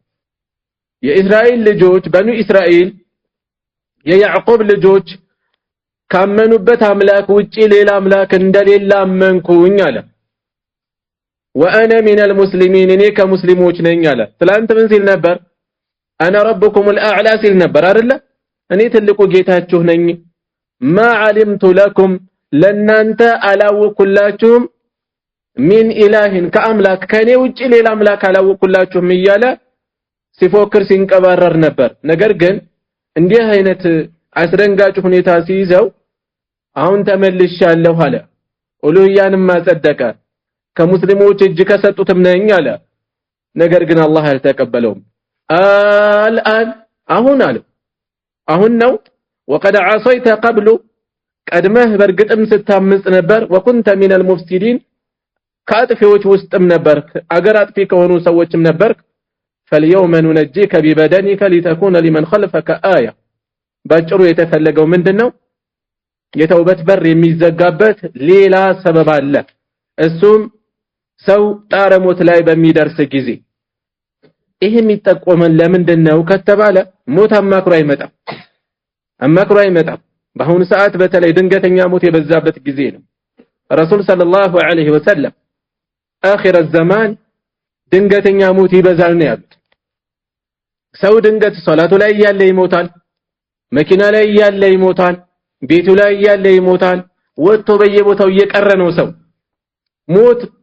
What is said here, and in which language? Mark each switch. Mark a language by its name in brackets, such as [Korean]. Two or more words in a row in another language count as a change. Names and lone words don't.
[Amharic] የእስራኤል ልጆች በኑ እስራኤል የያዕቆብ ልጆች ካመኑበት አምላክ ውጪ ሌላ አምላክ እንደሌለ አመንኩኝ አለ [Arabic] وانا من المسلمين [Amharic] እኔ ከሙስሊሞች ነኝ አለ ትላንት ምን ሲል ነበር [Arabic] انا ربكم الاعلى [Amharic] ሲል ነበር አይደለ እኔ ትልቁ ጌታችሁ ነኝ [Arabic] ما علمت لكم [Amharic] ለናንተ አላወኩላችሁም [Arabic] من اله [Amharic] ከአምላክ ከኔ ውጪ ሌላ አምላክ አላወኩላችሁም እያለ ሲፎክር ሲንቀባረር ነበር ነገር ግን እንዲህ አይነት አስደንጋጭ ሁኔታ ሲይዘው አሁን ተመልሻለሁ አለ ኡሉህያንም ማጸደቀ ከሙስሊሞች እጅ ከሰጡትም ነኝ አለ ነገር ግን አላህ አልተቀበለውም الان አሁን አለ አሁን ነው [Arabic] وقد عصيت قبل [Amharic] ቀድመህ በርግጥም ስታምጽ ነበር [Arabic] وكنت من المفسدين [Amharic] ካጥፊዎች ውስጥም ነበር አገር አጥፊ ከሆኑ ሰዎችም ነበር [Arabic] فاليوم ننجيك ببدنك لتكون لمن خلفك آية [Amharic] ባጭሩ የተፈለገው ምንድነው የተውበት በር የሚዘጋበት ሌላ ሰበብ አለ እሱም ሰው ጣረሞት ላይ በሚደርስ ጊዜ ይሄ የሚጠቆመን ለምንድነው ከተባለ ሞት አማክሮ አይመጣም በአሁኑ ሰዓት በተለይ ድንገተኛ ሞት የበዛበት ጊዜ ነው ረሱል [Arabic] صلى الله عليه وسلم آخر الزمان [Amharic] ድንገተኛ ሞት ይበዛል ነው ያሉት ሰው ድንገት ሶላቱ ላይ ያለ ይሞታል መኪና ላይ ያለ ይሞታል ቤቱ ላይ ያለ ይሞታል ወጥቶ በየቦታው እየቀረ ነው ሰው ሞት